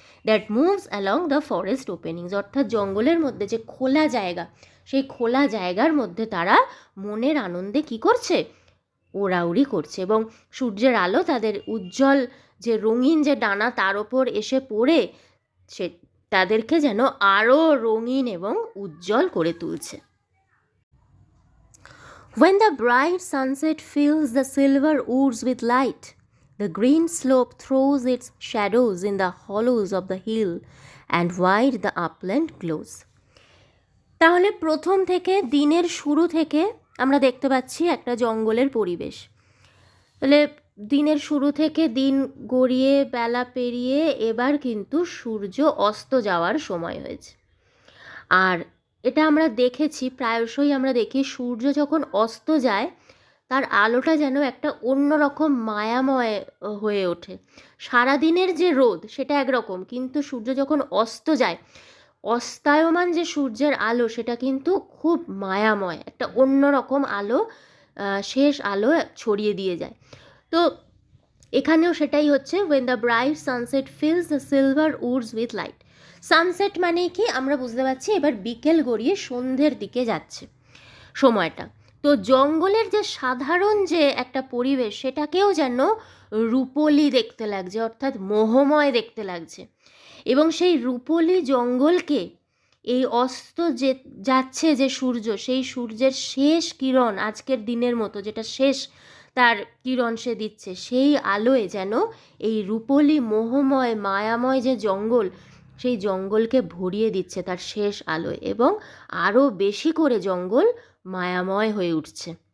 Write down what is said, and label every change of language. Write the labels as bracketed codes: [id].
[en] that moves along the forest openings, [bn] অর্থাৎ জঙ্গলের মধ্যে যে খোলা জায়গা, সেই খোলা জায়গার মধ্যে তারা মনের আনন্দে কি করছে, ওড়াউড়ি করছে, এবং সূর্যের আলো তাদের উজ্জ্বল যে রঙিন যে ডানা তার ওপর এসে পড়ে সে তাদেরকে যেন আরও রঙিন এবং উজ্জ্বল করে তুলছে। [en] When the bright sunset fills the silver woods with light, the green slope throws its shadows in the hollows of the hill and wide the upland glows. [bn] তাহলে প্রথম থেকে, দিনের শুরু থেকে আমরা দেখতে পাচ্ছি একটা জঙ্গলের পরিবেশ। তাহলে দিনের শুরু থেকে দিন গড়িয়ে বেলা পেরিয়ে এবার কিন্তু সূর্য অস্ত যাওয়ার সময় হয়েছে। আর এটা আমরা দেখেছি, প্রায়শই আমরা দেখি সূর্য যখন অস্ত যায় তার আলোটা যেন একটা অন্যরকম মায়াময় হয়ে ওঠে। সারাদিনের যে রোদ সেটা একরকম, কিন্তু সূর্য যখন অস্ত যায়, অস্তায়মান যে সূর্যের আলো সেটা কিন্তু খুব মায়াময়, একটা অন্যরকম আলো, শেষ আলো ছড়িয়ে দিয়ে যায়। তো এখানেও সেটাই হচ্ছে, [en] when the bright sunset fills the silver woods with light. [bn] Sunset মানে কি আমরা বুঝতে পারছি, এবার বিকেল গড়িয়ে সন্ধ্যের দিকে যাচ্ছে সময়টা। তো জঙ্গলের যে সাধারণ যে একটা পরিবেশ সেটাকেও যেন রূপলি দেখতে লাগছে, অর্থাৎ মোহময় দেখতে লাগছে, এবং সেই রূপলি জঙ্গলকে এই অস্ত যে যাচ্ছে যে সূর্য, সেই সূর্যের শেষ কিরণ, আজকের দিনের মতো যেটা শেষ তার কিরণ সে দিচ্ছে, সেই আলোয় যেন এই রূপলি মোহময় মায়াময় যে জঙ্গল, সেই জঙ্গলকে ভরিয়ে দিচ্ছে তার শেষ আলোয়, এবং আরও বেশি করে জঙ্গল মায়াময় হয়ে উঠছে।